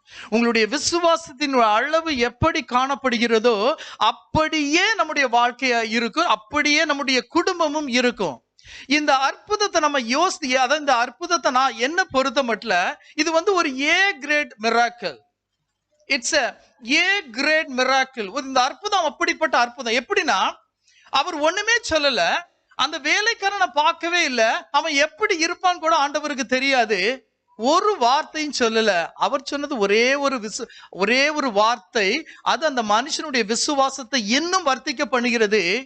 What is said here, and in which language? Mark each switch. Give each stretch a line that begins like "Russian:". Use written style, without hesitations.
Tamil: உங்களுடைய விசுவாசத்தின் அளவு எப்படி காணப்படுகிறதோ அப்படியே நம்முடைய வாழ்க்கையா இருக்கும், அப்படியே நம்முடைய குடும்பமும் இருக்கும். இந்த அற்புதத்தை நம்ம அதாவது இந்த அற்புதத்தை நான் என்ன பொறுத்த மட்டும், இது வந்து ஒரு
English: A grade miracle. It's A grade miracle.
Tamil: இந்த அற்புதம் அப்படிப்பட்ட அற்புதம். எப்படின்னா, அவர் ஒண்ணுமே சொல்லல, அந்த வேலைக்காரனை பார்க்கவே இல்லை, அவன் எப்படி இருப்பான்னு கூட ஆண்டவருக்கு தெரியாது, ஒரு வார்த்தையும் சொல்லல. அவர் சொன்னது ஒரே ஒரு வார்த்தை, அது அந்த மனுஷனுடைய விசுவாசத்தை இன்னும் வர்த்திக்க பண்ணுகிறது.